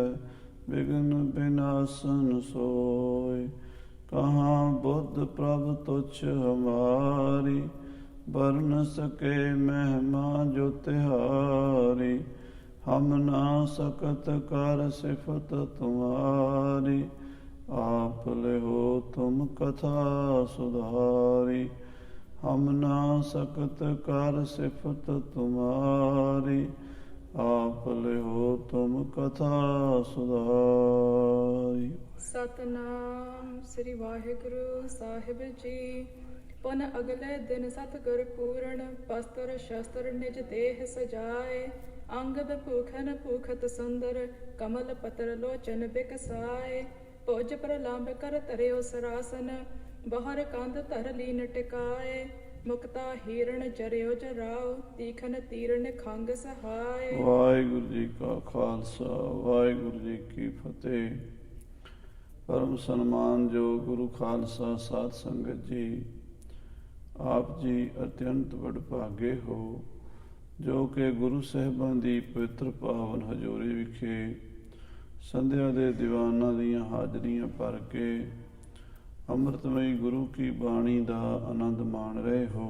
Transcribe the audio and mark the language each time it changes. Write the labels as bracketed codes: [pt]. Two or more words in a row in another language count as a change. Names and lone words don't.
[bra] ਵਿਘਨ ਬਿਨਾਸਨ ਸੋਏ। ਕਹਾਂ ਬੁੱਧ ਪ੍ਰਭ ਤੁਛ ਹਮਾਰੀ। ਬਰਨ ਸਕੇ ਮਹਿਮਾ ਜੋ ਤਿਹਾਰੀ। ਹਮ ਨਾ ਸਕਤ ਕਰ ਸਿਫਤ ਤੁਮਾਰੀ। आप लिहो तुम कथा सुधारी। हम ना सकत कर सिफत तुम्हारी। आप लिहो तुम कथा सुधारी। [pa] सतनाम श्री वाहिगुरु साहिब जी। [bra] पुन अगले दिन सतगुर पूर्ण वस्त्र शस्त्र निज देह सजाए। अंगद भूखन भूखत सुंदर कमल पत्र लोचन बिकसाए। ਭੁਜ ਪ੍ਰਲੰਬ ਕਰ ਧਰਿਓ ਸਰਾਸਨ। ਬਹਰ ਕੰਧ ਧਰ ਲੀਨ ਟਿਕਾਏ। ਮੁਕਤਾ ਹੀਰਨ ਜਰਿਓ ਜਰਾਓ। ਤੀਖਨ ਤੀਰਨ ਖੰਗ ਸਹਾਏ। [pa] ਵਾਹਿਗੁਰੂ ਜੀ ਕਾ ਖਾਲਸਾ ਵਾਹਿਗੁਰੂ ਜੀ ਕੀ ਫਤਿਹ। ਪਰਮ ਸਨਮਾਨ ਜੋ ਗੁਰੂ ਖਾਲਸਾ ਸਾਧ ਸੰਗਤ ਜੀ, ਆਪ ਜੀ ਅਤਿਅੰਤ ਵਡਭਾਗੇ ਹੋ ਜੋ ਕਿ ਗੁਰੂ ਸਾਹਿਬਾਂ ਦੀ ਪਵਿੱਤਰ ਪਾਵਨ ਹਜ਼ੂਰੀ ਵਿਖੇ ਸੰਧਿਆ ਦੇ ਦੀਵਾਨਾਂ ਦੀਆਂ ਹਾਜ਼ਰੀਆਂ ਭਰ ਕੇ ਅੰਮ੍ਰਿਤਮਈ ਗੁਰੂ ਕੀ ਬਾਣੀ ਦਾ ਆਨੰਦ ਮਾਣ ਰਹੇ ਹੋ।